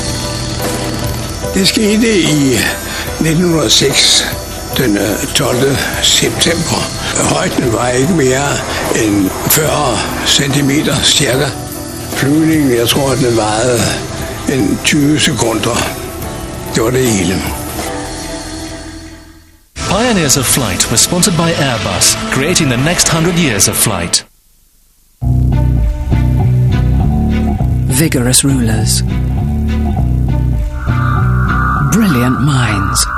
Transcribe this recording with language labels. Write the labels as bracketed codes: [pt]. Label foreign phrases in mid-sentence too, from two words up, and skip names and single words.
[da] Det skete i 1906, den 12. september. Højden var ikke mere end 40 centimeter cirka. Flyvningen, jeg tror, den varede en 20 sekunder. Det var det hele. [en] Pioneers of Flight were sponsored by Airbus, creating the next 100 years of flight. Vigorous rulers. Brilliant minds.